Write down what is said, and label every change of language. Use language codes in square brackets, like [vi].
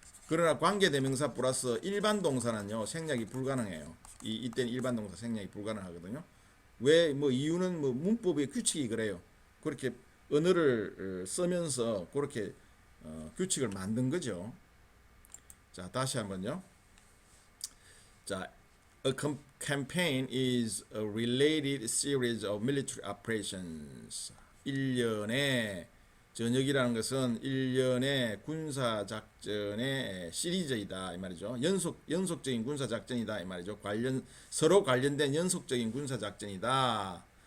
[ko] 그러나 관계대명사 플러스 일반 동사는요 생략이 불가능해요. 이때는 일반 동사 생략이 불가능하거든요. 왜 뭐 이유는 뭐 문법의 규칙이 그래요. 그렇게 언어를 쓰면서 그렇게 규칙을 만든 거죠. 자 다시 한번요. [en] 자, a campaign is a related series of military operations. [ko] 일련의 전역이라는 것은 일련의 군사 작전의 시리즈이다 이 말이죠. 연속적인 군사 작전이다 이 말이죠. 서로 관련된 연속적인 군사 작전이다.